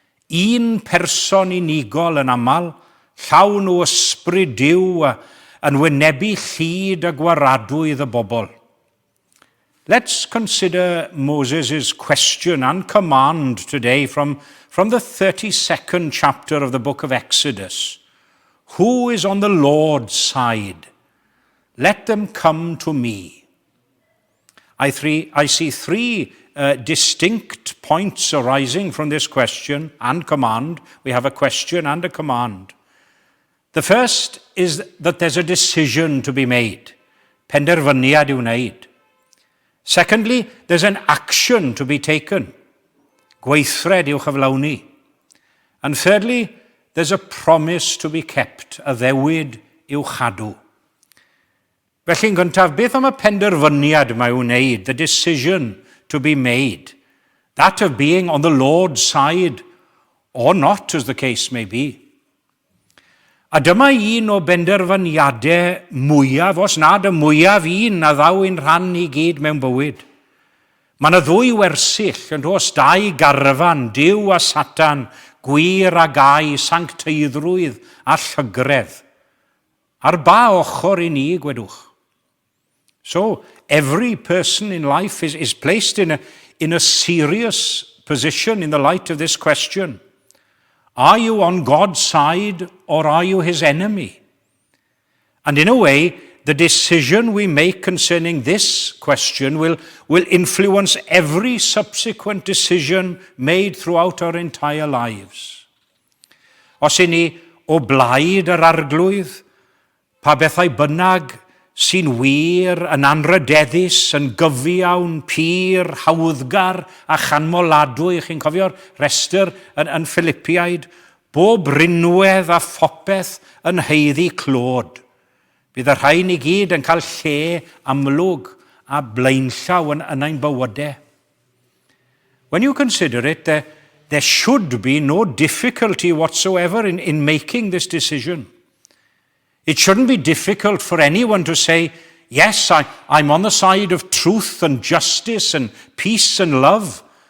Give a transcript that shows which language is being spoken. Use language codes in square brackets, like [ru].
[cy] Un person unigol yn amal, llawn o ysbryd Duw yn wynebu llyd a gwaradwydd y bobl. [en] Let's consider Moses' question and command today from the 32nd chapter of the book of Exodus. Who is on the Lord's side? Let them come to me. I see three distinct points arising from this question and command. We have a question and a command. The first is that there's a decision to be made. [cy] Penderfyniad I wneud. [en] Secondly, there's an action to be taken. [cy] Gweithred i'w chyflawni. [en] And thirdly, there's a promise to be kept. [cy] A ddewid i'w chadw. Felly'n gyntaf, beth am y penderfyniad mae wneud, [en] the decision to be made, that of being on the Lord's side, or not, as the case may be. [cy] A dyma un o benderfyniadau mwyaf, os nad y mwyaf un a ddaw i'n rhan I gyd mewn bywyd. Mae yna ddwy wersyll yn dos dau garfan, Duw a Satan, gwir a gai, sancteiddrwydd a llygredd. Ar ba ochr I ni, gwedwch. [en] So, every person in life is placed in a serious position in the light of this question. Are you on God's side or are you his enemy? And in a way, The decision we make concerning this question will influence every subsequent decision made throughout our entire lives. [cy] Os i ni o blaid yr arglwydd, pa bethau bynnag sy'n wir, yn anrydeddus, yn gyfiawn, pur, hawddgar a chanmoladwy. Chi'n cofio'r restr yn Philippiaid? Bob rinwedd a phopeth yn heiddi clod. Bydd y rhain i gyd yn cael lle amlwg a blaenllaw yn ein bywydau. [en] When you consider it, there should be no difficulty whatsoever in making this decision. It shouldn't be difficult for anyone to say, yes, I'm on the side of truth and justice and peace and love.